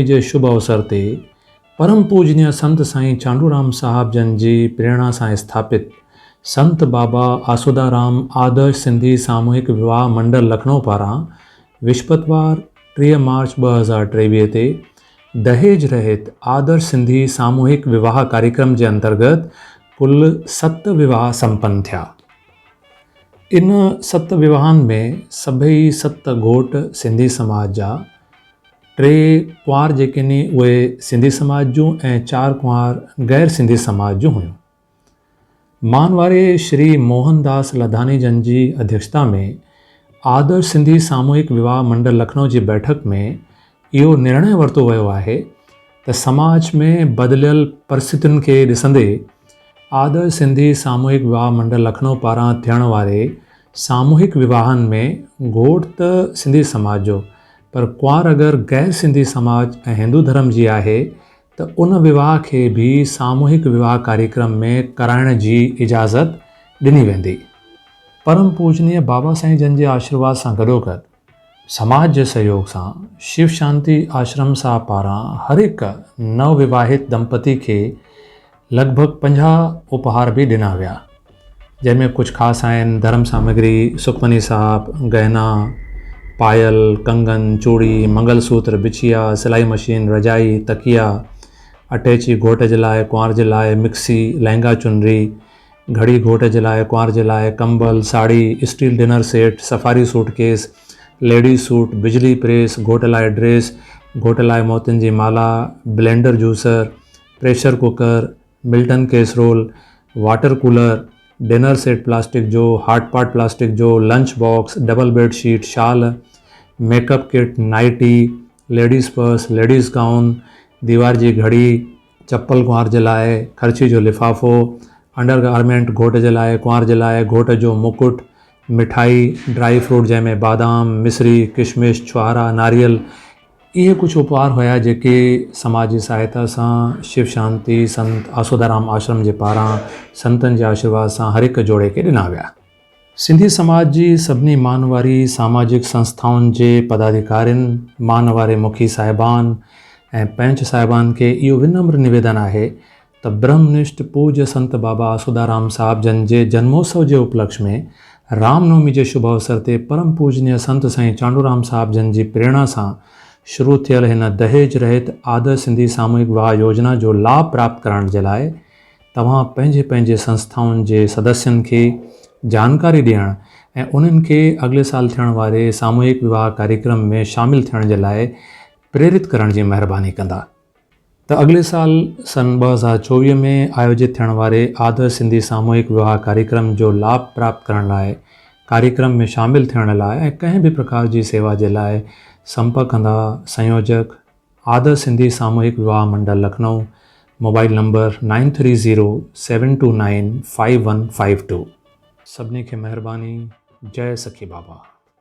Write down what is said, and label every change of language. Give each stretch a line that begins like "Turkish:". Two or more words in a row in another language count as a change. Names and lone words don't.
Sindhi: जे शुभ अवसर ते परम पूजनीय संत साईं चांडूराम साहब जन जी प्रेरणा सां स्थापित संत बाबा आसूदा राम आदर्श सिंधी सामूहिक विवाह मंडल लखनऊ पारां विस्पतवार 3 मार्च 2023 ते दहेज रहित आदर्श सिंधी सामूहिक विवाह कार्यक्रम के अंतर्गत कुल 7 विवाह संपन्न थिया। इन 7 विवाहन में सभई 7 घोट सिंधी समाज जा, 3 कुंवार जेके नी उहे सिंधी समाज जूं ऐं 4 कुंवार गैर सिंधी समाज जूं हुयूं। मानवारे श्री मोहनदास लधानी जन जी अध्यक्षता में आदर्श सिंधी सामूहिक विवाह मंडल लखनऊ जी बैठक में इहो निर्णय वरितो वियो आहे त समाज में बदिलियल परिस्थितियुनि खे ॾिसंदे आदर्श सिंधी सामूहिक विवाह मंडल लखनऊ पारां थियण वारे सामूहिक विवाहनि में घोट त सिंधी समाज जो, पर कुंवार अगरि गैर सिंधी समाज ऐं हिंदू धर्म जी आहे त उन विवाह खे भी सामूहिक विवाह कार्यक्रम में कराइण जी इजाज़त ॾिनी वेंदी। परम पूजनीय बाबा साईं जन जे आशीर्वाद सां गॾोगॾु समाज के सहयोग से शिव शांति आश्रम साहब पारां हर एक नवविवाहित दंपति के लगभग 50 उपहार भी ॾिना विया, जैमें कुछ खास आहिनि धर्म सामग्री, सुखमनी साहब, गहना, पायल, कंगन, चूड़ी, मंगलसूत्र, बिछिया, सिलाई मशीन, रजाई, तकिया, अटैची घोट जे लाइ, कुंवार जे लाइ, मिक्सी, लहंगा चुनरी, घड़ी घोट जे लाइ, कुंवार जे लाइ, कंबल, साड़ी,
English: steel dinner set,
Sindhi: सफारी सूटकेस,
English: ladies suit,
Sindhi: बिजली प्रेस, घोट लाइ ड्रेस, घोट लाइ मोतियुनि जी माला,
English: blender juicer, pressure cooker,
Sindhi: मिल्टन कैसरोल,
English: water cooler, dinner set
Sindhi: प्लास्टिक जो,
English: hot pot
Sindhi: प्लास्टिक जो, लंच बॉक्स,
English: double bed sheet,
Sindhi: शाल,
English: makeup kit,
Sindhi: नाइटी,
English: ladies purse, ladies gown,
Sindhi: दीवार जी घड़ी, चप्पल कुंवार जे लाइ, खर्ची जो लिफाफो,
English: under garment
Sindhi: घोट जे लाइ, कुंवार जे लाइ, घोट जो मुकुट, मिठाई,
English: dry fruit
Sindhi: जैमें बादाम, मिश्री, किशमिश, छुहारा, नारियल, ये कुछ उपहार हुआ जेके समाज की सहायता सां शिव शांति संत आसूदा राम आश्रम के पारां संतन के आशीर्वाद सां हर एक जोड़े के ॾिना विया। सिंधी समाज की सभिनी मानवारी सामाजिक संस्थाउन के पदाधिकारियों, मानवारे मुखी साहिबान ऐं पंच साहिबान के इहो विनम्र निवेदन है त ब्रह्मनिष्ठ पूज्य संत बाबा आसूदा राम साहब जन
Hindi: के जन्मोत्सव के उपलक्ष्य में
Sindhi: रामनवमी के शुभ अवसर ते परम पूजनीय संत साईं चांडूराम साहब जन की प्रेरणा सां शुरू थियल हिन दहेज रहित आदर्श सिंधी सामूहिक विवाह योजना जो लाभ प्राप्त करण जे लाइ तव्हां पंहिंजे पंहिंजे संस्थाउनि जे सदस्यनि खे जानकारी ॾियण ऐं उन्हनि खे अॻिले साल थियण वारे सामूहिक विवाह कार्यक्रम में शामिल थियण जे लाइ प्रेरित करण जी महिरबानी कंदा। त अॻिले साल सन 2024 में आयोजित थियण वारे आदर्श सिंधी सामूहिक विवाह कार्यक्रम जो लाभ प्राप्त करण लाइ, कार्यक्रम में शामिल थियण लाइ ऐं कंहिं भी प्रकार जी सेवा जे लाइ संपर्क कंदा संयोजक आदर्श सिंधी सामूहिक विवाह मंडल लखनऊ,
English: mobile number
Sindhi: 9307295152। सभिनी खे महिरबानी। जय सखी बाबा।